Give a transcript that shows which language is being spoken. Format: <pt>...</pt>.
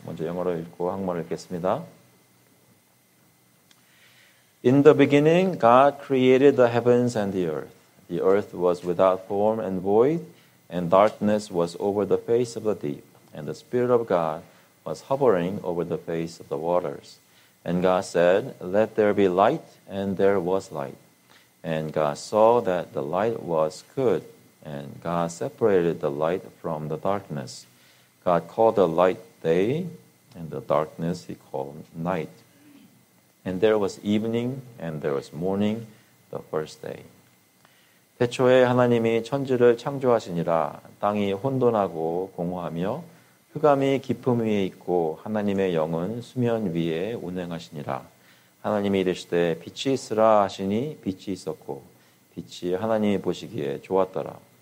<ko>먼저 영어로 읽고 한국말로 읽겠습니다.</ko> <en>In the beginning, God created the heavens and the earth. The earth was without form and void, and darkness was over the face of the deep. And the Spirit of God was hovering over the face of the waters. And God said, "Let there be light," and there was light. And God saw that the light was good, and God separated the light from the darkness. God called the light day, and the darkness he called night. And there was evening, and there was morning, the first day.</en> <ko>태초에 하나님이 천지를 창조하시니라. 땅이 혼돈하고 공허하며 흑암이 깊음 위에 있고 하나님의 영은 수면 위에 운행하시니라. 하나님이 이르시되 빛이 있으라 하시니 빛이 있었고 빛이 하나님이 보시기에 좋았더라.</ko>